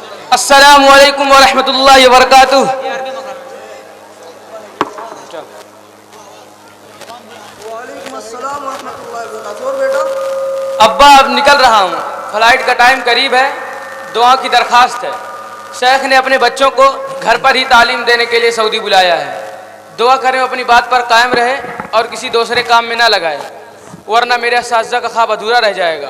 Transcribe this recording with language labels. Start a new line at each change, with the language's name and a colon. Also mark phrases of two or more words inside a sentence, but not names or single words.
Arabic: السلام عليكم ورحمة الله وبركاته. وعليكم السلام ورحمة الله وبركاته.
Hindi: और बेटा? अब्बा अब निकल रहा हूँ, फ्लाइट का टाइम करीब है। दुआ की दरखास्त है। शेख ने अपने बच्चों को घर पर ही तालीम देने के लिए सऊदी बुलाया है। दुआ करें अपनी बात पर कायम रहे और किसी दूसरे काम में ना लगाए, वरना मेरे असातिज़ा का ख्वाब अधूरा रह जाएगा।